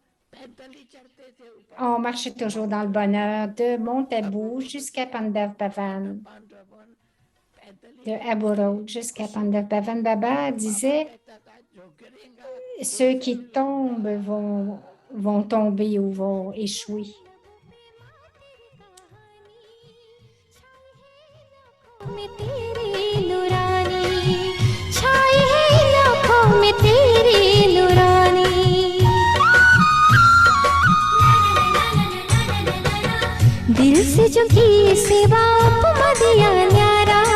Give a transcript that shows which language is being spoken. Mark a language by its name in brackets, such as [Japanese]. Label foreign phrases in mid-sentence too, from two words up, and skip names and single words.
[French] On marchait toujours dans le bonheur de Montabou jusqu'à Pandav Bhavan, de Abu Road jusqu'à Pandav Bhavan. Baba disait, ceux qui tombent vont tomber ou vont échouer. [Hindi] में तेरी नूरानी छाई है इन आँखों में तेरी नूरानी दिल से जो की सेवा मदिया न्यारा